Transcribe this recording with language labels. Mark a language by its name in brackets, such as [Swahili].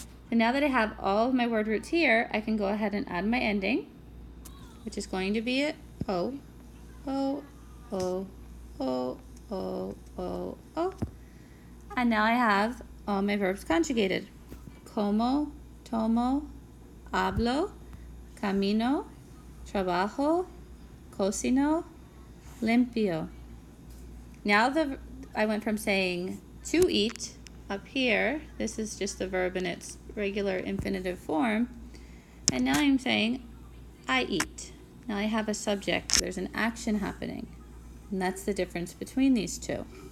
[English] And now that I have all of my word roots here, I can go ahead and add my ending, which is going to be it, O, O, O, O, O, O, O. And now I have all my verbs conjugated. [Spanish] Como, tomo, hablo, camino, trabajo, cocino, limpio. [English] Now I went from saying to eat up here, this is just the verb in its regular infinitive form, and now I'm saying I eat. Now I have a subject, there's an action happening, and that's the difference between these two.